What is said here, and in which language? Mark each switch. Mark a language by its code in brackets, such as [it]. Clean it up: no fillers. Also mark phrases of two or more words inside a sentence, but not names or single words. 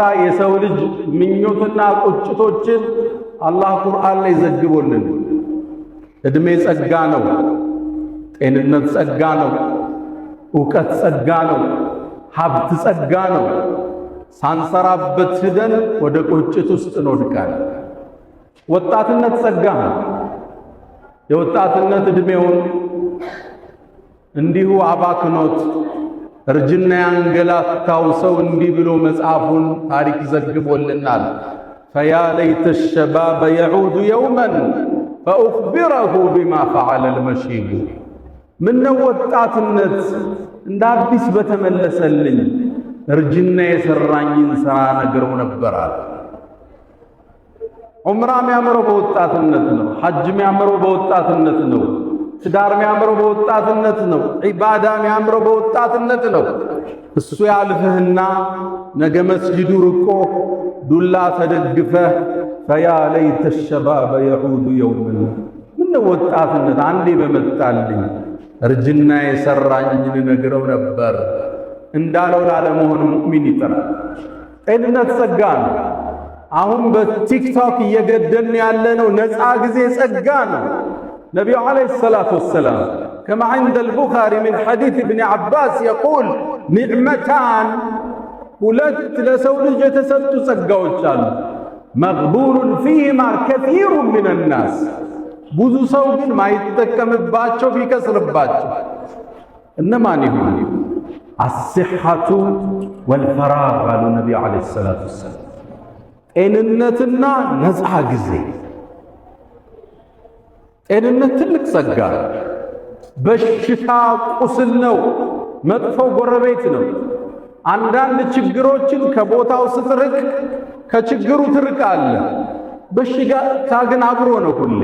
[am] የሰው ልጅ ምኞትና ቁጭቶችን አላህ ቁርአን ላይ ዘግቦልን። እድሜ ጸጋ ነው፣ ጤንነት ጸጋ ነው፣ ዕውቀት ጸጋ ነው፣ ሀብት ጸጋ ነው። ሳንሰራበት ሂደን ወደ ቁጭት ውስጥ እንወድቃለን። ወጣትነት ጸጋ ነው። የወጣትነት እድሜውን እንዲሁ አባክኖት እርጅና ያንገላታው ሰው እንዲህ ብሎ መጽሐፉን ታሪክ ዘግቦልናል። [ar] فيا ليت الشباب يعود يوما فأخبره بما فعل المشيب። [am] ምነው ወጣትነት እንደ አዲስ በተመለሰልኝ እርጅና የሰራኝን ሥራ ነግረው ነበራል። ዑምራ የሚያምረው በወጣትነት ነው። ሐጅ የሚያምረው በወጣትነት ነው። ትዳር የሚያምረው በወጣትነት ነው። ዒባዳ የሚያምረው በወጣትነት ነው። እሱ ያልፍህና ነገ መስጂዱ ርቆ ዱላ ተደግፈህ [ar] فيا ليت الشباب يعود يوما። [am] ምነው ወጣትነት አንዴ በመጣልኝ እርጅና የሰራኝን ነግረው ነበር እንዳለው ላለመሆን ሙእሚን ይጥራል። ጤንነት ጸጋ ነው። አሁን በቲክቶክ እየገደልን ያለነው ነፃ ጊዜ ጸጋ ነው። ነቢዩ [ar] عليه الصلاة والسلام كما عند البخاري من حديث ابن عباس يقول نعمتان [am] ሁለት ለሰው ልጅ የተሰጡ ጸጋዎች አሉ። [ar] مغبون فيهما كثير من الناس [am] ብዙ ሰው ግን ማይጠቀምባቸው ቢከስርባቸው እነማን ይሁን? [ar] الصحة والفراغ قال النبي عليه الصلاة والسلام። [am] ጤንነትና ነፃ ጊዜ። ጤንነት ትልቅ ጸጋ። በሽታ ቁስል ነው፣ መጥፎው ጎረቤት ነው። አንዳንድ ችግሮችን ከቦታው ስትርቅ ከችግሩ ትርቃለህ። በሽታ ግን አብሮ ነው። ሁሌ